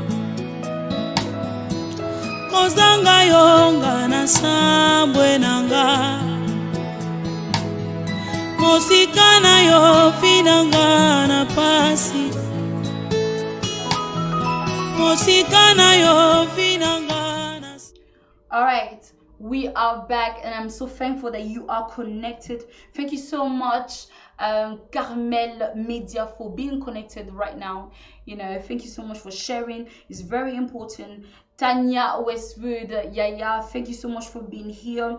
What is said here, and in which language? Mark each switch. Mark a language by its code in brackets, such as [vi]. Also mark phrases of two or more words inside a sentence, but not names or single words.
[ln] kozanga yonga na sambwe nanga, mosika na yo finanga na pasi, mosika na yo finanga na. [en] All right, we are back and I'm so thankful that you are connected. Thank you so much, Carmel Media, for being connected right now. You know, thank you so much for sharing. It's very important. Tanya Westwood, Yaya, thank you so much for being here.